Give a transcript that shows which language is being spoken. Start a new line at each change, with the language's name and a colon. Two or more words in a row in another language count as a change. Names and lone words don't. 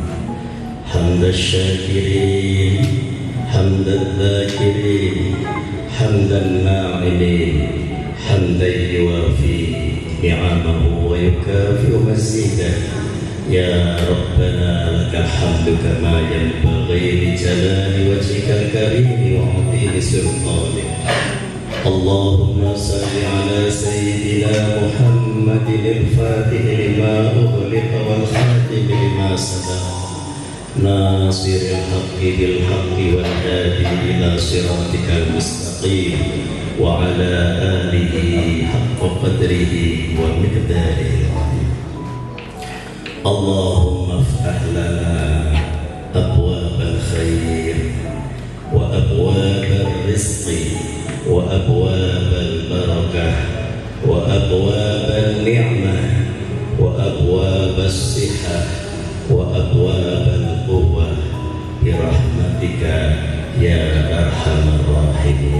Arabic: حمدا شاكرين، حمدا ذاكرين، حمدا نائلين، حمدا يوافي نعمه ويكافئ مزيده. يا ربنا لك الحمد كما ينبغي لجلال وجهك الكريم وعظيم سلطانك. اللهم صل على سيدنا محمد الفاتح لما أغلق والخاتم لما سبق. ناصر الحق بالحق والهادي إلى صراطك المستقيم وعلى آله حق قدره ومقداره العظيم. اللهم افتح لنا أبواب الخير وأبواب الرزق وأبواب البركة وأبواب النعمة وأبواب الصحة وأبواب القوة برحمتك يا أرحم الراحمين.